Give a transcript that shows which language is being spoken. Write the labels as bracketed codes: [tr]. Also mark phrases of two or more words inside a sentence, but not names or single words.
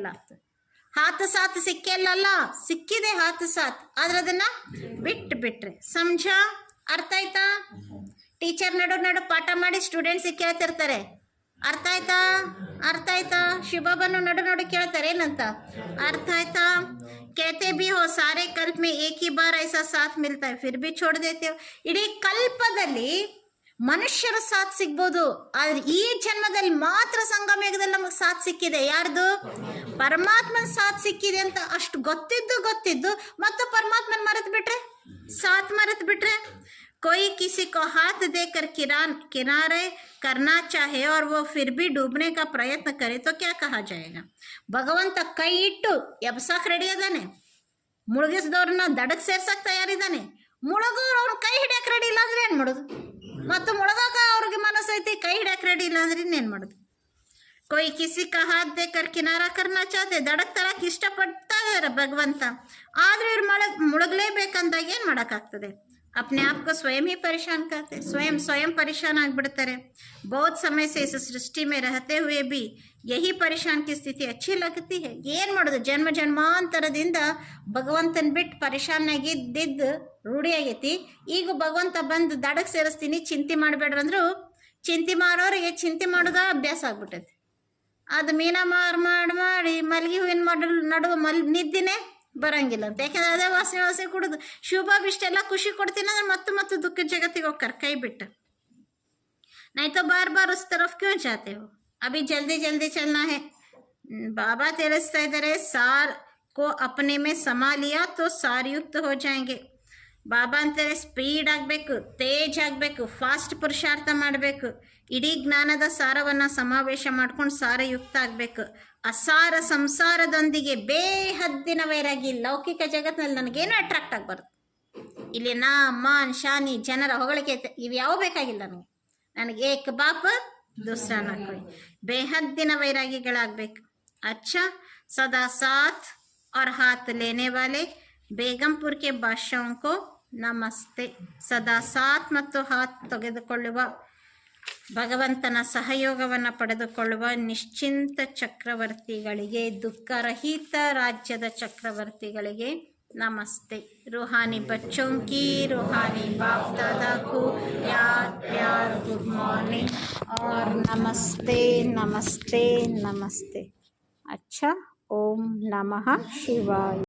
[kn] ಹಾತು ಸಾತ್ ಸಿಕ್ಕಿಲ್ಲಲ್ಲ, ಸಿಕ್ಕಿದೆ ಹಾತು ಸಾತ್, ಆದ್ರೆ ಅದನ್ನ ಬಿಟ್ಟು ಬಿಟ್ರೆ. ಸಮझ? ಅರ್ಥ ಆಯ್ತಾ? ಟೀಚರ್ ನಡು ಪಾಠ ಮಾಡಿ ಸ್ಟೂಡೆಂಟ್ಸ್ ಕೇಳ್ತಿರ್ತಾರೆ, ಅರ್ಥ ಆಯ್ತಾ ಅರ್ಥ ಆಯ್ತಾ? ಶಿವಬಾಬಾನು ನಡು ಕೇಳ್ತಾರೆ ಏನಂತ, ಅರ್ಥ ಆಯ್ತಾ? [hi] कहते भी हो सारे कल्प में एक ही बार ऐसा साथ मिलता है फिर भी छोड़ देते हो. [kn] ಇಡೀ ಕಲ್ಪದಲ್ಲಿ ಮನುಷ್ಯರ ಸಾಥ್ ಸಿಗ್ಬೋದು, ಆದ್ರೆ ಈ ಜನ್ಮದಲ್ಲಿ ಮಾತ್ರ ಸಂಗಮೇಗದಲ್ಲಿ ನಮಗೆ ಸಾಥ್ ಸಿಕ್ಕಿದೆ. ಯಾರ್ದು? ಪರಮಾತ್ಮನ ಸಾಥ್ ಸಿಕ್ಕಿದೆ ಅಂತ ಅಷ್ಟು ಗೊತ್ತಿದ್ದು ಮತ್ತು ಪರಮಾತ್ಮನ ಮರೆತು ಬಿಟ್ರೆ, ಸಾಥ್ ಮರೆತು ಬಿಟ್ರೆ. [hi] कोई किसी को हाथ देकर किनारे करना चाहे और वो फिर भी डूबने का प्रयत्न करे तो क्या कहा जाएगा? [kn] ಭಗವಂತ ಕೈ ಇಟ್ಟು ಎಬ್ಸಕ್ ರೆಡಿ ಅದಾನೆ, ಮುಳುಗಿಸಿದವ್ರನ್ನ ದಡಕ್ಕೆ ಸೇರ್ಸಕ್ ತಯಾರಿದ್ದಾನೆ. ಮುಳುಗೋರು ಅವ್ರ ಕೈ ಹಿಡಿಯಕ್ಕೆ ರೆಡಿ ಇಲ್ಲ ಅಂದ್ರೆ ಏನು ಮಾಡೋದು? ಮತ್ತು ಮುಳುಗಾಕ ಅವ್ರಿಗೆ ಮನಸ್ಸೈತಿ, ಕೈ ಹಿಡಿಯಕ್ಕೆ ರೆಡಿ ಇಲ್ಲ ಅಂದ್ರೆ ಇನ್ನೇನು ಮಾಡೋದು? [hi] कोई किसी का हाथ देकर किनारा करना चाहते, [kn] ದಡಕ್ಕೆ ತರಕ್ಕೆ ಇಷ್ಟಪಡ್ತಾ ಇದ್ದಾರೆ ಭಗವಂತ, ಆದ್ರೆ ಇವ್ರು ಮುಳುಗಲೇಬೇಕಂದಾಗ ಏನು ಮಾಡೋಕ್ಕಾಗ್ತದೆ? [hi] अपने आप को स्वयं ही परेशान करते, स्वयं परेशान ಆಗಿಬಿಡ್ತಾರೆ. बहुत समय से इस सृष्टि में रहते हुए भी यही परेशान की स्थिति अच्छी लगती है. [kn] ಏನು ಮಾಡೋದು? ಜನ್ಮಾಂತರದಿಂದ ಭಗವಂತನ ಬಿಟ್ಟು ಪರೇಶಾನ್ ಆಗಿದ್ದಿದ್ದು ರೂಢಿಯಾಗೈತಿ. ಈಗ ಭಗವಂತ ಬಂದು ದಡಕ್ಕೆ ಸೇರಿಸ್ತೀನಿ, ಚಿಂತೆ ಮಾಡಬೇಡ್ರಿ ಅಂದ್ರು ಚಿಂತೆ ಮಾಡೋರಿಗೆ ಚಿಂತೆ ಮಾಡೋದ ಅಭ್ಯಾಸ ಆಗ್ಬಿಟ್ಟೈತಿ. ಅದು ಮೀನ ಮಾಡಿ ಮಲ್ಗಿ ಹೂವಿನ ನಡುವೆ ನಿದ್ದಿನೇ ಬರಂಗಿಲ್ಲ ಅಂತ. ಯಾಕಂದ್ರೆ ಅದೇ ವಾಸನೆ ಕುಡಿದು ಶಿವಬಾಬ್ ಇಷ್ಟೆಲ್ಲ ಖುಷಿ ಕೊಡ್ತೀನಿ ಅಂದ್ರೆ ಮತ್ತೆ ದುಃಖ ಜಗತ್ತಿಗೆ ಹೋಗ್ತಾರೆ ಕೈ ಬಿಟ್ಟು. [hi] नहीं तो बार बार उस तरफ क्यों जाते हो? अभी जल्दी जल्दी चलना है. बाबा [kn] ತಿಳಿಸ್ತಾ ಇದ್ದಾರೆ, [hi] ಸಾರ್ को अपने में समा लिया तो सारयुक्त हो जाएंगे. [kn] ಬಾಬಾ ಅಂತಾರೆ ಸ್ಪೀಡ್ ಆಗಬೇಕು, ತೇಜ್ ಆಗಬೇಕು, ಫಾಸ್ಟ್ ಪುರುಷಾರ್ಥ ಮಾಡಬೇಕು, ಇಡೀ ಜ್ಞಾನದ ಸಾರವನ್ನು ಸಮಾವೇಶ ಮಾಡ್ಕೊಂಡು ಸಾರಯುಕ್ತ ಆಗಬೇಕು. ಅಸಾರ ಸಂಸಾರದೊಂದಿಗೆ ಬೇಹದ್ದಿನ ವೈರಾಗಿ. ಲೌಕಿಕ ಜಗತ್ತಿನಲ್ಲಿ ನನಗೇನು ಅಟ್ರಾಕ್ಟ್ ಆಗಬಾರ್ದು. ಇಲ್ಲಿ ನಾ ಮಾನ್ ಶಾನಿ ಜನರ ಹೊಗಳಿಕೆ ಇವು ಯಾವ ಬೇಕಾಗಿಲ್ಲ ನನಗೆ [hi] एक बाप दूसरा ना कोई. [kn] ಬೇಹದ್ದಿನ ವೈರಾಗಿಗಳಾಗಬೇಕು. [hi] अच्छा, सदा साथ और हाथ लेने वाले ಬೇಗಂಪುರ್ के बादशाहों को ನಮಸ್ತೆ. [kn] ಸದಾ ಸಾಥ್ ಮತ್ತು ಹಾತ್ ತೆಗೆದುಕೊಳ್ಳುವ, ಭಗವಂತನ ಸಹಯೋಗವನ್ನು ಪಡೆದುಕೊಳ್ಳುವ ನಿಶ್ಚಿಂತ ಚಕ್ರವರ್ತಿಗಳಿಗೆ, ದುಃಖರಹಿತ ರಾಜ್ಯದ ಚಕ್ರವರ್ತಿಗಳಿಗೆ नमस्ते. [hi] रूहानी बच्चों की रूहानी बाप दादा को प्यार प्यार [en] good morning [hi] और नमस्ते नमस्ते नमस्ते. अच्छा, ओम नमः शिवाय.